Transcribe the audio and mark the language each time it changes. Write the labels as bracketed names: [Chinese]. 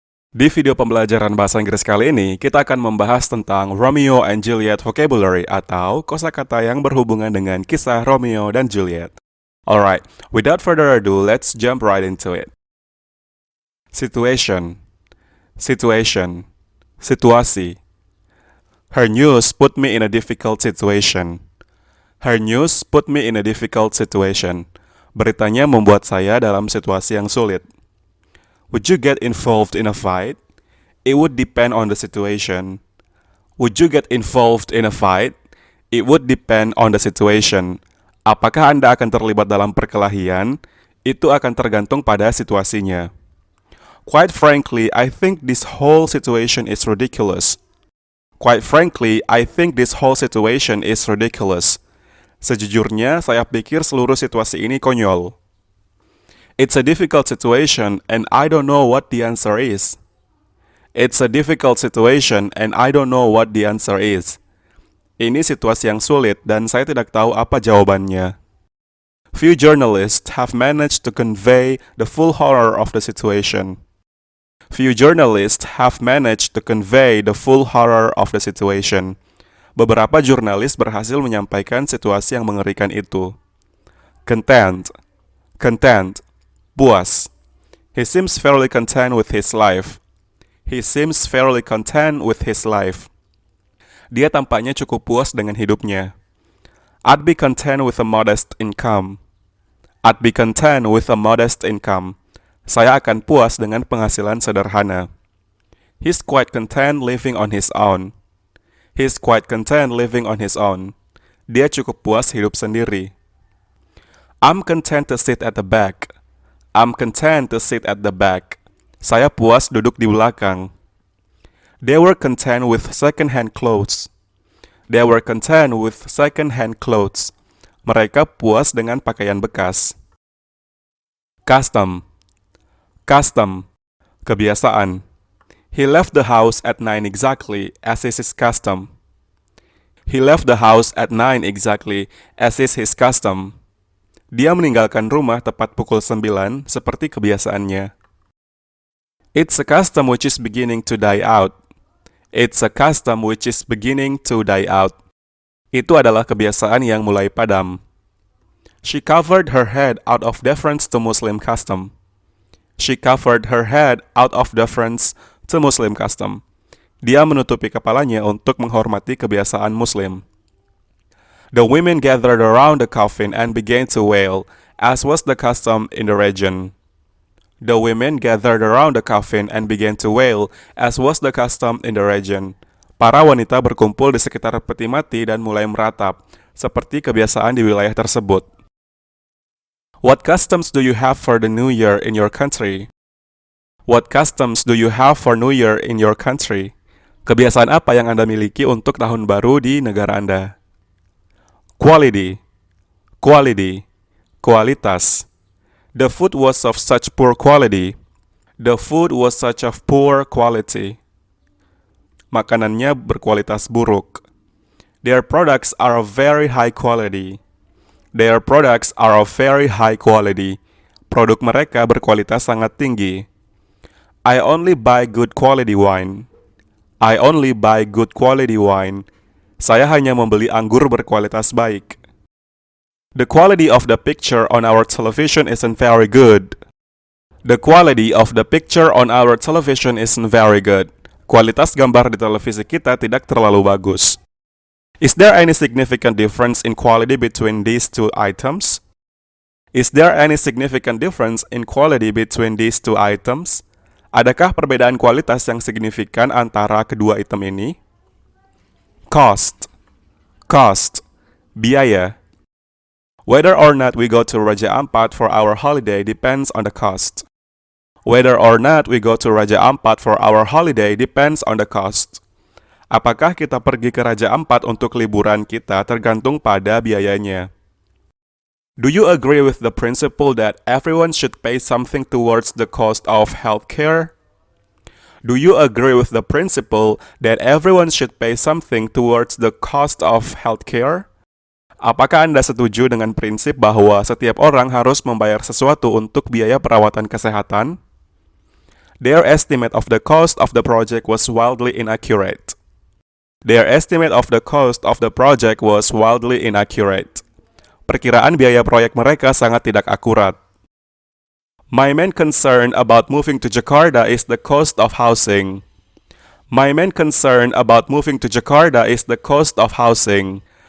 [Indonesian] Di video pembelajaran bahasa Inggris kali ini, kita akan membahas tentang [English] Romeo and Juliet vocabulary [Indonesian] atau kosakata yang berhubungan dengan kisah Romeo dan Juliet. [English] Alright, without further ado, let's jump right into it. Situation. Situation. Situasi. Her news put me in a difficult situation. Her news put me in a difficult situation. [Indonesian] Beritanya membuat saya dalam situasi yang sulit. [English] Would you get involved in a fight? It would depend on the situation. Would you get involved in a fight? It would depend on the situation. [Indonesian] Apakah Anda akan terlibat dalam perkelahian? Itu akan tergantung pada situasinya. [English] Quite frankly, I think this whole situation is ridiculous. Quite frankly, I think this whole situation is ridiculous. [Indonesian] Sejujurnya, saya pikir seluruh situasi ini konyol. [English] It's a difficult situation and I don't know what the answer is. It's a difficult situation and I don't know what the answer is. [Indonesian] Ini situasi yang sulit dan saya tidak tahu apa jawabannya. [English] Few journalists have managed to convey the full horror of the situation. Few journalists have managed to convey the full horror of the situation. [Indonesian] Beberapa jurnalis berhasil menyampaikan situasi yang mengerikan itu. [English] Content. Content. Puas. He seems fairly content with his life. He seems fairly content with his life. [Indonesian] Dia tampaknya cukup puas dengan hidupnya. [English] I'd be content with a modest income. I'd be content with a modest income. [Indonesian] Saya akan puas dengan penghasilan sederhana. [English] He's quite content living on his own. He's quite content living on his own. [Indonesian] Dia cukup puas hidup sendiri. [English] I'm content to sit at the back. I'm content to sit at the back. [Indonesian] Saya puas duduk di belakang. [English] They were content with second-hand clothes. They were content with second-hand clothes. [Indonesian] Mereka puas dengan pakaian bekas. Custom. Custom. Kebiasaan. [English] He left the house at 9 exactly, as is his custom. He left the house at 9 exactly, as is his custom. [Indonesian] Dia meninggalkan rumah tepat pukul 9 seperti kebiasaannya. [English] It's a custom which is beginning to die out. It's a custom which is beginning to die out. [Indonesian] Itu adalah kebiasaan yang mulai padam. [English] She covered her head out of deference to Muslim custom. She covered her head out of deference to Muslim custom. [Indonesian] Dia menutupi kepalanya untuk menghormati kebiasaan Muslim. [English] The women gathered around the coffin and began to wail, as was the custom in the region. The women gathered around the coffin and began to wail, as was the custom in the region. [Indonesian] Para wanita berkumpul di sekitar peti mati dan mulai meratap, seperti kebiasaan di wilayah tersebut. [English] What customs do you have for the New Year in your country? What customs do you have for New Year in your country? [Indonesian] Kebiasaan apa yang Anda miliki untuk tahun baru di negara Anda? [English] Quality. Quality. Kualitas. The food was of such poor quality. The food was such of poor quality. [Indonesian] Makanannya berkualitas buruk. [English] Their products are of very high quality. Their products are of very high quality. [Indonesian] Produk mereka berkualitas sangat tinggi. [English] I only buy good quality wine. I only buy good quality wine. [Indonesian] Saya hanya membeli anggur berkualitas baik. [English] The quality of the picture on our television isn't very good. The quality of the picture on our television isn't very good. [Indonesian] Kualitas gambar di televisi kita tidak terlalu bagus. [English] Is there any significant difference in quality between these two items? Is there any significant difference in quality between these two items? [Indonesian] Adakah perbedaan kualitas yang signifikan antara kedua item ini? Cost. Cost. Biaya. [English] Whether or not we go to Raja Ampat for our holiday depends on the cost. Whether or not we go to Raja Ampat for our holiday depends on the cost. [Indonesian] Apakah kita pergi ke Raja Ampat untuk liburan kita tergantung pada biayanya. [English] Do you agree with the principle that everyone should pay something towards the cost of healthcare? Do you agree with the principle that everyone should pay something towards the cost of healthcare? [Indonesian] Apakah Anda setuju dengan prinsip bahwa setiap orang harus membayar sesuatu untuk biaya perawatan kesehatan? [English] Their estimate of the cost of the project was wildly inaccurate. Their estimate of the cost of the project was wildly inaccurate. [Indonesian] Perkiraan biaya proyek mereka sangat tidak akurat. [English] My main concern about moving to Jakarta is the cost of housing. My main concern about moving to Jakarta is the cost of housing.